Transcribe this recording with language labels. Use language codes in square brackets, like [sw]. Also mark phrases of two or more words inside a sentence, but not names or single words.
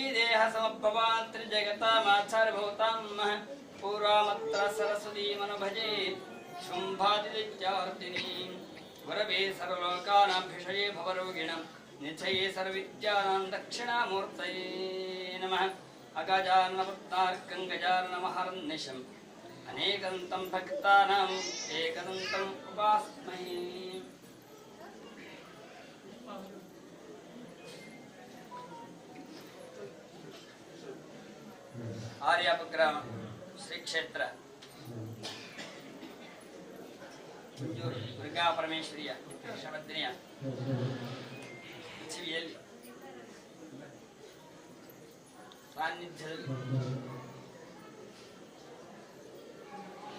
[sa] देह समभवान् त्रिजगतामाचार्यभूतां पूर्वामत्र सरस्वतीमनुभजे शुम्भादित्यार्दिनीं गुरवे सर्वलोकानां भवरोगिणं निचये सर्वविद्यानां दक्षिणामूर्तये नमः अगजाननपद्मार्कं गजाननमहर्निशम् अनेकन्तं भक्तानाम् एकदन्तम् उपास्महे [kn] ಆರ್ಯಾಪಗ್ರಾಮ ಶ್ರೀ ಕ್ಷೇತ್ರ ದುರ್ಗಾ ಪರಮೇಶ್ವರಿಯ ಶ್ರವದ್ರಿಯ ಕಿವಿಯಲ್ಲಿ ಸಾನ್ನಿಧ್ಯದಲ್ಲಿ